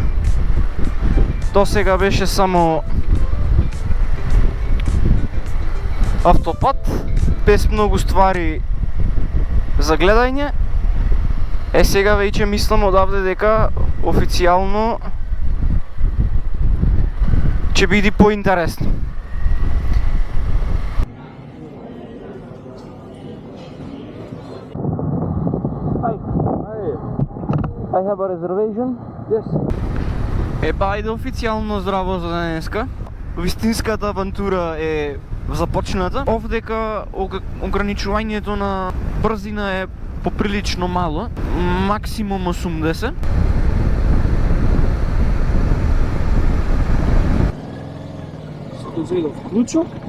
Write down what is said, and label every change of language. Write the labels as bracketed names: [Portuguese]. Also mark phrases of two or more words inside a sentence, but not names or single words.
[Macedonian] До сега беше само автопат, без многу ствари за гледање. Сега веќе мислам одавде дека официјално ќе биде поинтересно. [English] I have a reservation. Yes. [Macedonian] Ајде официјално здраво за денеска. Вистинската авантура е започната. Овдека ограничувањето на брзина е поприлично мало, максимум 80. Се дозведов клучок.